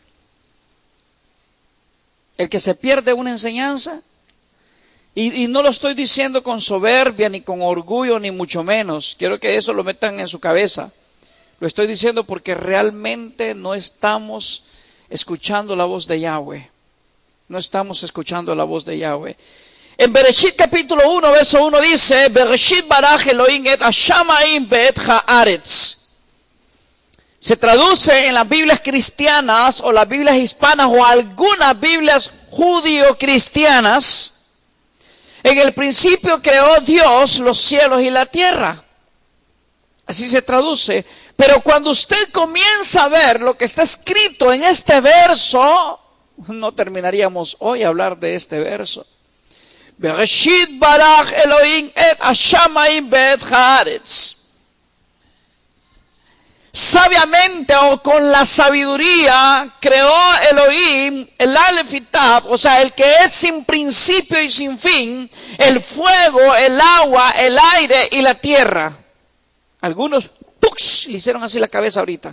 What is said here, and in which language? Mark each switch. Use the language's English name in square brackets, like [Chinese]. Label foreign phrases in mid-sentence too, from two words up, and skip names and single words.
[Spanish] El que se pierde una enseñanza, y no lo estoy diciendo con soberbia, ni con orgullo, ni mucho menos. Quiero que eso lo metan en su cabeza. Lo estoy diciendo porque realmente no estamos escuchando la voz de Yahweh. No estamos escuchando la voz de Yahweh. En Bereshit capítulo 1, verso 1 dice, [Hebrew] בראשית ברא אלוהים את השמים ואת הארץ. [Spanish] Se traduce en las Biblias cristianas o las Biblias hispanas o algunas Biblias judío-cristianas. En el principio creó Dios los cielos y la tierra. Así se traduce. Pero cuando usted comienza a ver lo que está escrito en este verso, no terminaríamos hoy a hablar de este verso. [Hebrew] בראשית ברא אלוהים את השמים ואת הארץ. [Spanish] Sabiamente o con la sabiduría creó Elohim el Aleph y Tab, o sea, el que es sin principio y sin fin, el fuego, el agua, el aire y la tierra. Algunos le hicieron así la cabeza ahorita.